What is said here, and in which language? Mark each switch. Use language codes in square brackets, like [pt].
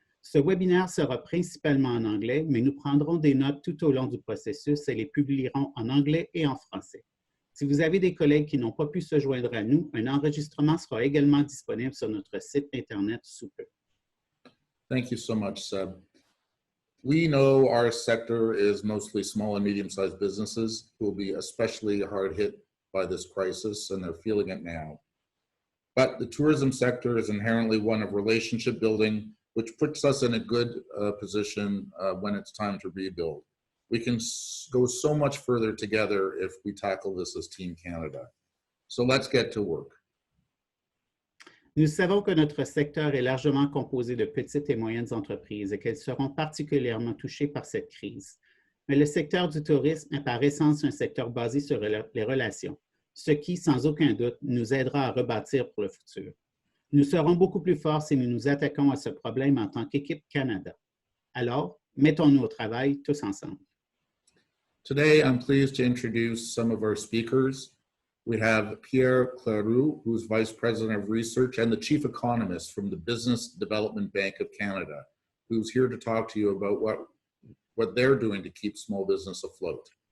[fr] Ce webinaire sera principalement en anglais, mais nous prendrons des notes tout au long du processus et les publierons en anglais et en français. Si vous avez des collègues qui n'ont pas pu se joindre à nous, un enregistrement sera également disponible sur notre site Internet sous peu. [en] Thank you so much, Seb. We know our sector is mostly small and medium-sized businesses who will be especially hard hit by this crisis, and they're feeling it now. But the tourism sector is inherently one of relationship building, which puts us in a good position when it's time to rebuild. We can go so much further together if we tackle this as Team Canada. So let's get to work. [fr] Nous savons que notre secteur est largement composé de petites et moyennes entreprises et qu'elles seront particulièrement touchées par cette crise. Mais le secteur du tourisme est par essence un secteur basé sur les relations, ce qui, sans aucun doute, nous aidera à rebâtir pour le futur. Nous serons beaucoup plus forts si nous nous attaquons à ce problème en tant qu'équipe Canada. Alors, mettons-nous au travail tous ensemble. [en] Today, I'm pleased to introduce some of our speakers. We have Pierre Cleroux, who's Vice President of Research and the Chief Economist from the Business Development Bank of Canada, who's here to talk to you about what they're doing to keep small business afloat.